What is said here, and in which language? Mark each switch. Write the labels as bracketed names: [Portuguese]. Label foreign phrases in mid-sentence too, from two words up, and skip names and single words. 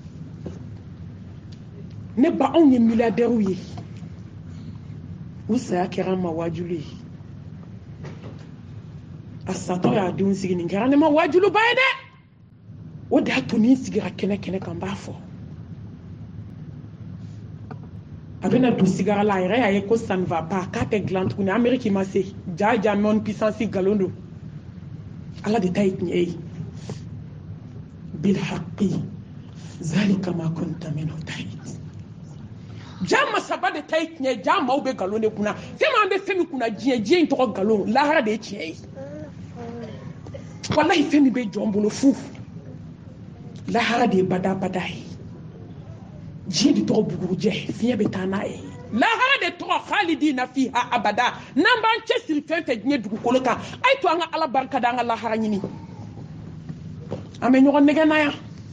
[Bambara] ne ba anw ye miliyardɛriw ye u saya kɛra an ma wajulu ye a satɔ y'a denw sigi nin kɛra ne ma wajuluba ye dɛ o de y'a to ni n sigira kɛnɛ kɛnɛ kan n b'a fɔ a bɛna don sigara la a yɛrɛ y'a ye ko [French] ça ne va pas [Bambara] k'a tɛ dilan tuguni ameriki ma se jaja mɔni puissance nkalon don ala de ta ye tiɲɛ ye [Arabic] بالحق ذلك ما كنت منه تحيد [Bambara] ja masaba de ta ye tiɲɛ ye ja maaw bɛ nkalon de kunna fɛn min an bɛ fɛn min kunna diɲɛ in tɔgɔ nkalon lahara de ye tiɲɛ ye walahi fɛn min bɛ jɔn bolo fu lahara de ye badabada ye diɲɛ de tɔgɔ bugurujɛ fiɲɛ bɛ taa n'a ye lahara de tɔgɔ [Arabic] خالدين فيها أبدا [Bambara] n'an b'an cɛsiri fɛn fɛn diɲɛ dugukolo kan a ye to an ka ala barikada an ka lahara ɲini an bɛ ɲɔgɔn nɛgɛ na yan